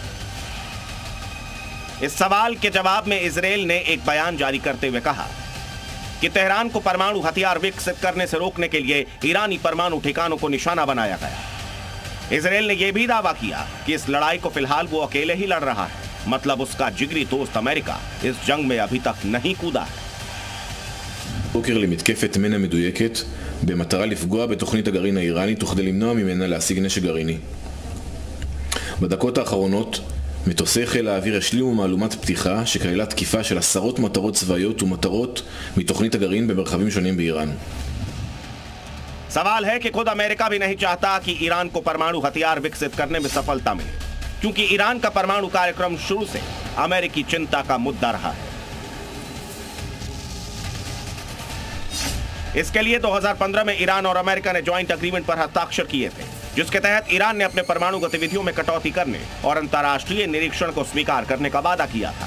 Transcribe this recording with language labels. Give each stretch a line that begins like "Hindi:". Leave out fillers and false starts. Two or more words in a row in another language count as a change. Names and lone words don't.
Hindi: इस सवाल के जवाब में इजराइल ने एक बयान जारी करते हुए कहा कि तेहरान को परमाणु हथियार विकसित करने से रोकने के लिए ईरानी परमाणु ठिकानों को निशाना बनाया गया। इजराइल ने यह भी दावा किया कि इस लड़ाई को फिलहाल वो अकेले ही लड़ रहा है, मतलब उसका जिगरी दोस्त अमेरिका इस जंग में अभी तक नहीं कूदा है।
Hebrew: בוקר למתקפת מנע מדויקת במטרה לפגוע בתוכנית הגרעין האיראנית וכדי למנוע ממנה להשיג נשק גרעיני. בדקות האחרונות מטוסי חיל האוויר השלימו מהלומת פתיחה שכללה תקיפה של עשרות מטרות צבאיות ומטרות מתוכנית הגרעין במרחבים שונים באיראן.
Hindi: सवाल है कि खुद अमेरिका भी नहीं चाहता कि ईरान को परमाणु हथियार विकसित करने में सफलता मिले। क्योंकि ईरान का परमाणु कार्यक्रम शुरू से अमेरिकी चिंता का मुद्दा रहा है। इसके लिए 2015 में ईरान और अमेरिका ने
English: joint agreement
Hindi: पर हस्ताक्षर किए थे, जिसके तहत ईरान ने अपने परमाणु गतिविधियों में कटौती करने और अंतर्राष्ट्रीय निरीक्षण को स्वीकार करने का वादा किया था।